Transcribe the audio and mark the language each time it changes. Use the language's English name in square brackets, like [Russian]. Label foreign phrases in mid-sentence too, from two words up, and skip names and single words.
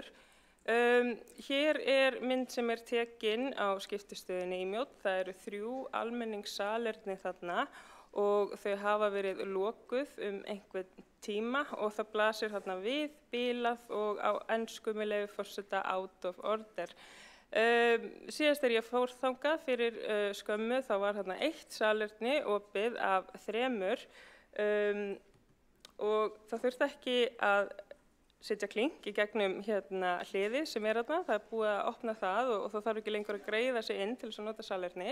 [Icelandic] Hér er mynd sem er tekin á skiptistöðinni í Mjódd. Það eru 3 almenningssalerni þarna og þau hafa verið lokuð einhvern tíma og það blasir þarna við bilað og á ensku með leyfi forseta [English] out of order. [Icelandic] Síðast þegar ég fór þangað fyrir skömmu þá var þarna 1 salerni opið af 3 og það þurfti ekki að setja klink í gegnum hliðið sem er þarna. Það er búið að opna það og það þarf ekki lengur að greiða sig inn til þess að nota salerni.